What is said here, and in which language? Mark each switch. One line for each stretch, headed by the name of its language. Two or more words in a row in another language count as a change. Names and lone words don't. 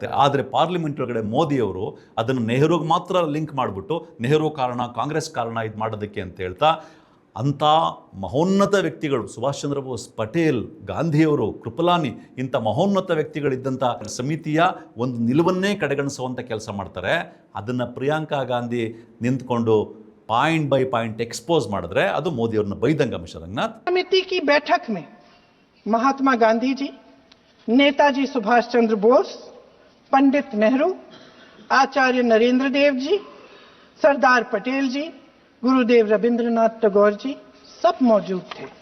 Kannada: ಆದರೆ ಪಾರ್ಲಿಮೆಂಟ್ ಒಳಗಡೆ ಮೋದಿಯವರು ಅದನ್ನು ನೆಹರುಗೆ ಮಾತ್ರ ಲಿಂಕ್ ಮಾಡಿಬಿಟ್ಟು ನೆಹರು ಕಾರಣ, ಕಾಂಗ್ರೆಸ್ ಕಾರಣ ಇದು ಮಾಡೋದಕ್ಕೆ ಅಂತ ಹೇಳ್ತಾ, ಅಂಥ ಮಹೋನ್ನತ ವ್ಯಕ್ತಿಗಳು ಸುಭಾಷ್ ಚಂದ್ರ ಬೋಸ್, ಪಟೇಲ್, ಗಾಂಧಿಯವರು, ಕೃಪಲಾನಿ, ಇಂಥ ಮಹೋನ್ನತ ವ್ಯಕ್ತಿಗಳಿದ್ದಂಥ ಸಮಿತಿಯ ಒಂದು ನಿಲುವನ್ನೇ ಕಡೆಗಣಿಸುವಂಥ ಕೆಲಸ ಮಾಡ್ತಾರೆ. ಅದನ್ನು ಪ್ರಿಯಾಂಕಾ ಗಾಂಧಿ ನಿಂತ್ಕೊಂಡು
English: point by point expose
Kannada: ಮಾಡಿದ್ರೆ ಅದು ಮೋದಿಯವ್ರನ್ನ ಬೈದಂಗ. ಮಿಸ್ಟರ್ ರಂಗನಾಥ್,
Hindi: समिति की बैठक में महात्मा गांधी जी, नेताजी सुभाष चंद्र बोस, पंडित नेहरू, आचार्य नरेंद्र देव जी, सरदार पटेल जी, गुरुदेव रविंद्रनाथ टैगोर जी सब मौजूद थे.